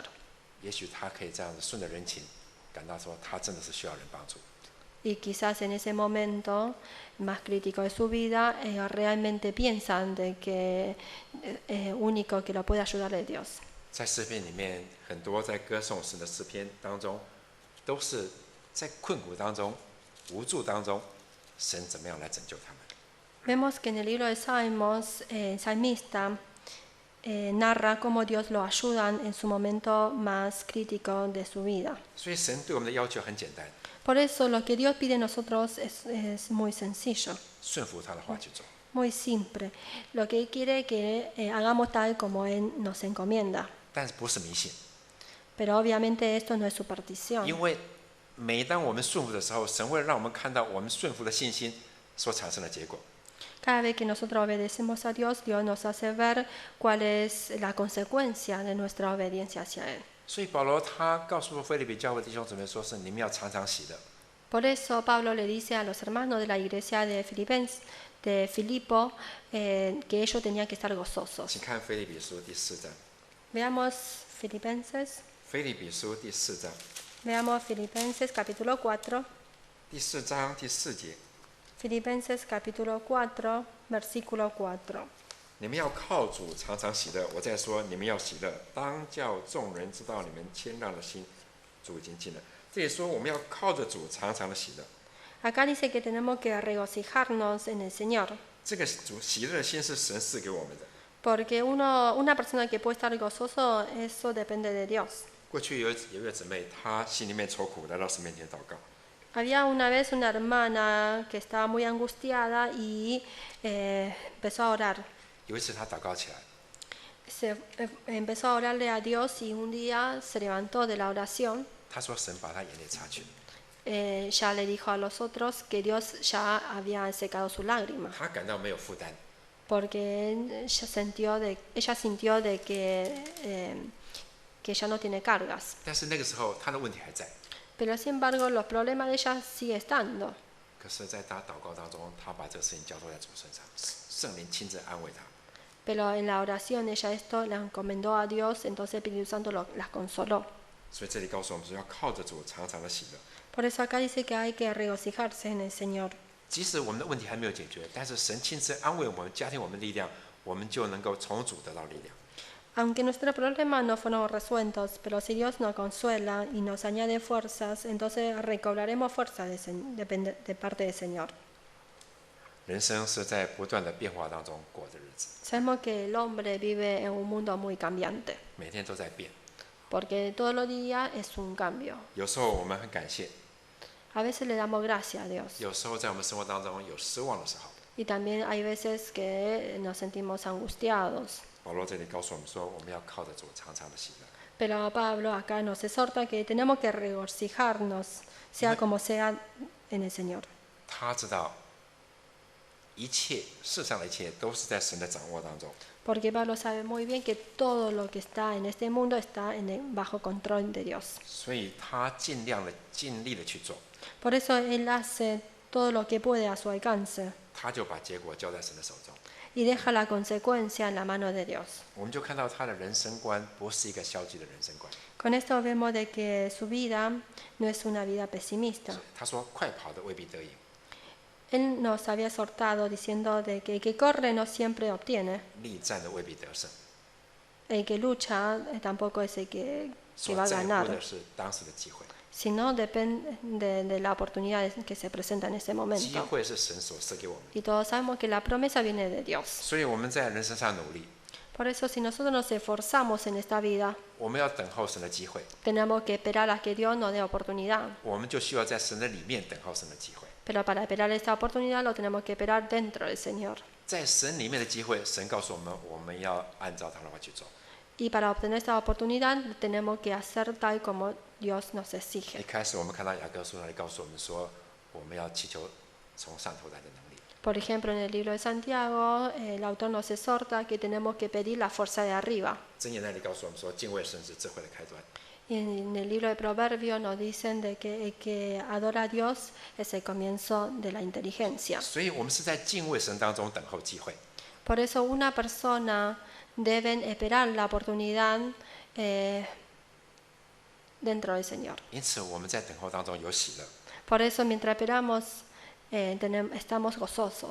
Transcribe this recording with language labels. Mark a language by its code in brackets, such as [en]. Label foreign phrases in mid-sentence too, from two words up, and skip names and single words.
[zh] 也许他可以这样子顺着人情，感到说他真的是需要人帮助。 [es] Y quizás en ese momento más crítico de su vida, ellos realmente piensan de que único que lo puede ayudar es Dios. [zh] 在诗篇里面，很多在歌颂神的诗篇当中，都是在困苦当中、无助当中，神怎么样来拯救他们。 [es] Vemos que en el libro de Salmos, el salmista narra cómo Dios lo ayuda en su momento más crítico de su vida. [zh] 所以神对我们的要求很简单， [es] Por eso lo que Dios pide de nosotros es muy sencillo, [zh] 顺服他的话去做。 [es] muy simple. Lo que Él quiere que hagamos tal como Él nos encomienda. [zh] 但是不是迷信， [es] Pero obviamente esto no es superstición. [zh] 因为每当我们顺服的时候，神会让我们看到我们顺服的信心所产生的结果。 [es] Cada vez que nosotros obedecemos a Dios, Dios nos hace ver cuál es la consecuencia de nuestra obediencia hacia Él. [zh] 所以保罗他告诉腓立比教会弟兄姊妹说：“是你们要常常喜乐。 [es] Por eso Pablo le dice a los hermanos de la iglesia de Filipo que ellos tenían que estar gozosos. [zh] 请看腓立比书第4章， [es] Veamos Filipenses, [zh] 腓立比书第4章， [es] veamos Filipenses capítulo 4, [zh] 第4章第4节， [es] Filipenses capítulo 4, versículo 4. [zh] 你们要靠主常常喜乐。我再说，你们要喜乐，当叫众人知道你们谦让的心，主已经尽了。这里说我们要靠着主常常的喜乐。 [es] Acá dice que tenemos que regocijarnos en el Señor, [zh] 这个主喜乐的心是神赐给我们的。 [es] porque una persona que puede estar gozoso, eso depende de Dios. [zh] 过去有一位姊妹，她心里面愁苦，来到神面前祷告。 [es] Había una vez una hermana que estaba muy angustiada y empezó a orar. [zh] 有一次她祷告起来， [es] Empezó a orarle a Dios y un día se levantó de la oración. [zh] 她说神把她眼泪擦去， [es] Ya le dijo a los otros que Dios ya había secado su lágrima, [zh] 她感到没有负担。 [es] porque ella sintió de que ya no tiene cargas. [zh] 但是那个时候她的问题还在。 [es] Pero sin embargo los problemas de ella sigue estando. [zh] 可是，在她祷告当中，她把这个事情交托在主身上，圣灵亲自安慰她。 [es] Pero en la oración ella esto la encomendó a Dios, entonces el Espíritu Santo la consoló. [zh] 所以这里告诉我们说，要靠着主常常的喜乐。 [es] Por eso acá dice que hay que regocijarse en el Señor. [zh] 即使我们的问题还没有解决，但是神亲自安慰我们，加添我们力量，我们就能够从主得到力量。 [es] Aunque nuestros problemas no fueron resueltos, pero si Dios nos consuela y nos añade fuerzas, entonces recobraremos fuerzas de parte del Señor. [zh] 人生是在不断的变化当中过的日子， [es] Sabemos que el hombre vive en un mundo muy cambiante, [zh] 每天都在变。 [es] porque todos los días es un cambio. [zh] 有时候我们很感谢， [es] A veces le damos gracias a Dios [zh] 有时候在我们生活当中有失望的时候。 [es] y también hay veces que nos sentimos angustiados. [zh] 保罗这里告诉我们说，我们要靠着主常常的喜乐。 [es] Pero Pablo acá nos exhorta que tenemos que regocijarnos, sea como sea, en el Señor. [zh] 他知道一切世上的一切都是在神的掌握当中， [es] Porque Pablo sabe muy bien que todo lo que está en este mundo está bajo control de Dios. [zh] 所以他尽力的去做， [es] Por eso Él hace todo lo que puede a su alcance [zh] 他就把结果交在神的手中。 [es] y deja la consecuencia en la mano de Dios. [zh] 我们就看到他的人生观不是一个消极的人生观。 [es] Con esto vemos de que su vida no es una vida pesimista. [zh] 他说：“快跑的未必得赢， [es] Él nos había exhortado diciendo de que el que corre no siempre obtiene, [zh] 力战的未必得胜。 [es] el que lucha tampoco es el que [zh] 所 [es] va a [zh] 在乎 [es] ganar, [zh] 的是当时的机会， [es] sino depende de la oportunidad que se presenta en ese [zh] 机 [es] momento. [zh] 会是神所赐给我们的。 [es] Y todos sabemos que la promesa viene de Dios. [zh] 所以我们在人生上努力， [es] Por eso si nosotros nos esforzamos en esta vida, [zh] 我们要等候神的机会， [es] tenemos que esperar a que Dios nos dé oportunidad. [zh] 我们就需要在神的里面等候神的机会。 [es] Pero para esperar esta oportunidad lo tenemos que esperar dentro del Señor. [zh] 在神里面的机会，神告诉我们，我们要按照他的话去做。 [es] Y para obtener esta oportunidad tenemos que hacer tal como Dios nos [zh] 一 [es] exige. [zh] 开始我们看到雅各书那里告诉我们说，我们要祈求从上头来的能力。 [es] Por ejemplo, en el libro de Santiago, el autor nos exhorta que tenemos que pedir la fuerza de arriba. [zh] 箴言那里告诉我们说，敬畏神是智慧的开端。 [es] Y en el libro de Proverbios nos dicen de que el que adora a Dios es el comienzo de la inteligencia. [zh] 所以我们是在敬畏神当中等候机会。 [es] Por eso una persona debe esperar la oportunidad dentro del Señor. [zh] 因此我们在等候当中有喜乐， [es] Por eso mientras esperamos estamos gozosos